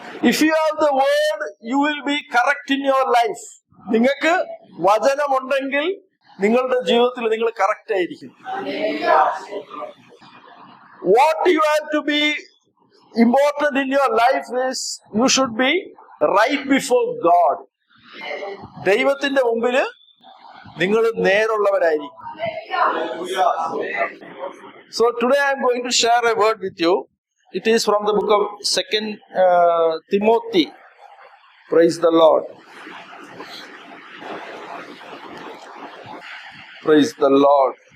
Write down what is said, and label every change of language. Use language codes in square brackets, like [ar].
[en] If you have the word, you will be correct in your life. [ml] നിങ്ങൾക്ക് വചനമുണ്ടെങ്കിൽ നിങ്ങളുടെ ജീവിതത്തിൽ നിങ്ങൾ കറക്റ്റ് ആയിരിക്കും. [en] What you have to be important in your life is, you should be right before God. [ml] ദൈവത്തിന്റെ മുമ്പിൽ നിങ്ങൾ നേരുള്ളവരായിരിക്കും. [en] So today I am going to share a word with you. It is from the book of 2 Timothy. Praise the Lord. Praise the Lord.